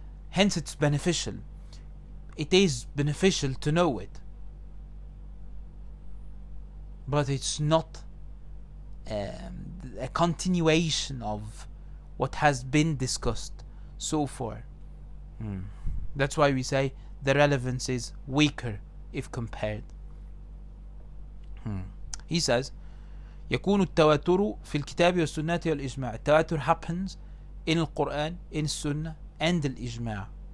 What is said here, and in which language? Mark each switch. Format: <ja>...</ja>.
<en>Hence it's beneficial. It is beneficial to know it, but it's not a continuation of what has been discussed so far. That's why we say the relevance is weaker if compared. He says</en> <ar>يكون التواتر في الكتاب والسنة والإجماع.</ar> <en>التواتر happens in القرآن, in السنة and الإجماع.</en>